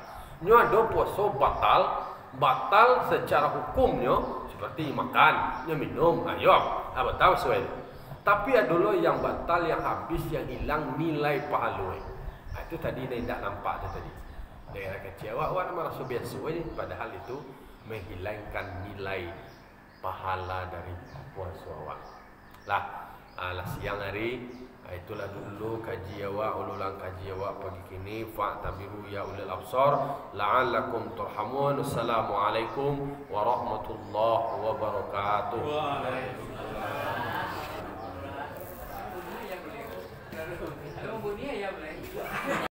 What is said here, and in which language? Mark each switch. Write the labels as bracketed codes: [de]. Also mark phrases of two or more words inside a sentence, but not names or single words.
[id] Nya ada puasa batal secara hukumnya seperti makan, minum, batal sesuai. Tapi ada yang batal, yang habis, yang hilang nilai pahala. Itu tadi tidak nampak tadi. Daerah kecil awak merasa biasa aja, padahal itu menghilangkan nilai pahala dari puasa awak. [min] Lah siang hari itulah dulu kaji awak, ulang kaji awak pagi kini. [ar] فاعتبروا يا أولي الأبصار لعلكم ترحمون. السلام عليكم ورحمة الله وبركاته. وعليكم السلام.